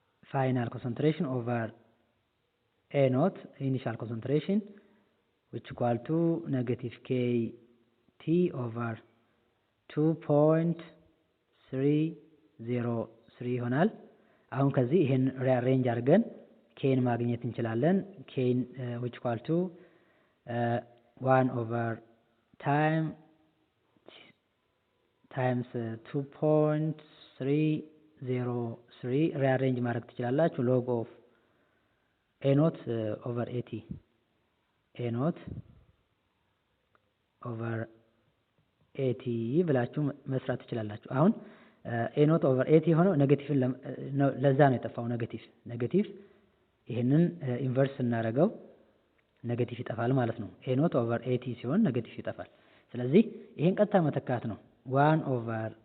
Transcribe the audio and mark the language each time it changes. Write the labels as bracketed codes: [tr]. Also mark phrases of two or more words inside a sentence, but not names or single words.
[en] final concentration over A naught initial concentration, which equal to negative KT over 2.303 [am] ይሆናል። አሁን ከዚህ ይሄን ሪአሬንጅ አድርገን ኬን ማግኘት እንችላለን። ኬን [en] which equal to 1 over time times 2.303 [am] ሪአሬንጅ ማድረግ ትችላላችሁ። [en] log of A naught over AT A naught over AT [am] ብላችሁ መስራት ትችላላችሁ። አሁን [en] A naught over AT [am] ሆነው ኔጌቲቭ ለዛ ነው የጠፋው። ኔጌቲቭ ይሄንን ኢንቨርስ እናደርገው ኔጌቲቭ ይጠፋል ማለት ነው። [en] A naught over AT [am] ሲሆን ኔጌቲቭ ይጠፋል። ስለዚህ ይሄን ቀጥታ መተካት ነው። [en] 1 over